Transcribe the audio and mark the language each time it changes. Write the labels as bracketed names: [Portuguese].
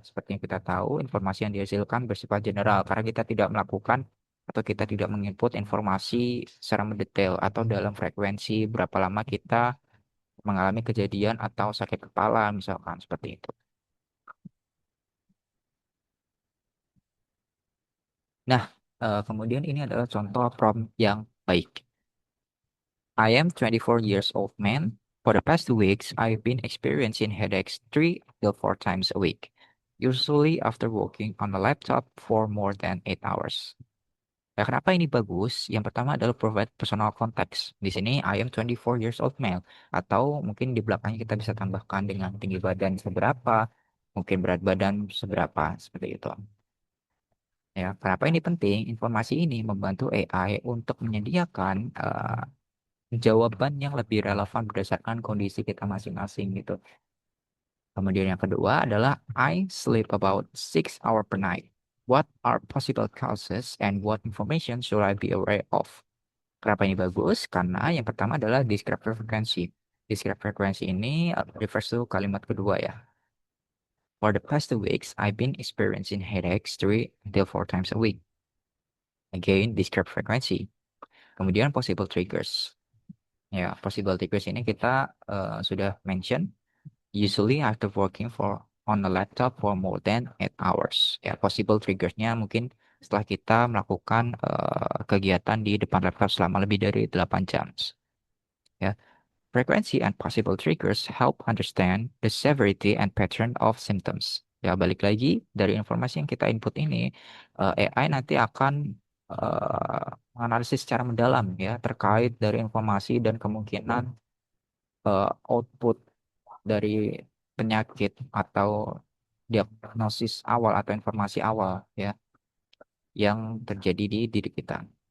[Indonesian] Seperti yang kita tahu, informasi yang dihasilkan bersifat general karena kita tidak melakukan atau kita tidak menginput informasi secara mendetail atau dalam frekuensi berapa lama kita mengalami kejadian atau sakit kepala misalkan seperti itu. Nah, kemudian ini adalah contoh prompt yang baik. [English] I am 24 years old man. For the past 2 weeks, I've been experiencing headaches 3 to 4 times a week, usually after working on a laptop for more than 8 hours. [Indonesian] Ya, kenapa ini bagus? Yang pertama adalah [English] provide personal context. [Indonesian] Di sini [English] I am 24 years old male. [Indonesian] Atau mungkin di belakangnya kita bisa tambahkan dengan tinggi badan seberapa, mungkin berat badan seberapa, seperti itu. Ya, kenapa ini penting? Informasi ini membantu AI untuk menyediakan jawaban yang lebih relevan berdasarkan kondisi kita masing-masing gitu. Kemudian yang kedua adalah [English] I sleep about 6 hours per night. What are possible causes and what information should I be aware of? [Indonesian] Kenapa ini bagus? Karena yang pertama adalah [English] descriptive frequency. Descriptive frequency [Indonesian] ini [English] refers to [Indonesian] kalimat kedua ya. [English] For the past 2 weeks, I've been experiencing headaches 3 to 4 times a week. Again, descriptive frequency. [Indonesian] Kemudian [English] possible triggers. [Indonesian] Ya, [English] possible triggers [Indonesian] ini kita sudah mention. [English] Usually after working on a laptop for more than 8 hours. [Indonesian] Ya, possible triggersnya mungkin setelah kita melakukan kegiatan di depan laptop selama lebih dari 8 jam. [English] Ya, frequency and possible triggers help understand the severity and pattern of symptoms. [Indonesian] Ya, balik lagi dari informasi yang kita input ini, AI nanti akan menganalisis secara mendalam ya terkait dari informasi dan kemungkinan output dari penyakit atau diagnosis awal atau informasi awal ya yang terjadi di diri kita.